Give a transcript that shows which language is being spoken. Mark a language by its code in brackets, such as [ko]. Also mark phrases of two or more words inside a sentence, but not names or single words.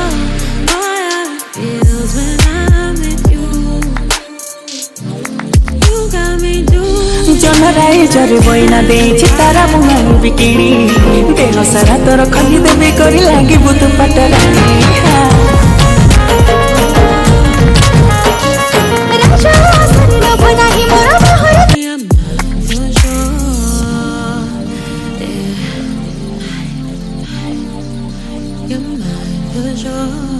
[en] Boy, it feels when I'm with you. You got me doing. [or] ଜହ୍ନରାଏ ଜରେ ବଇନା ଦେଇଛି ତାରା ମୁହାଁ ବିକିଣି ଦେହ ସାରା ତୋର ଖଲି ଦେବି କରି ଲାଗିବୁ ତୁ ପାଟରାଣୀ [en] You're mine for sure.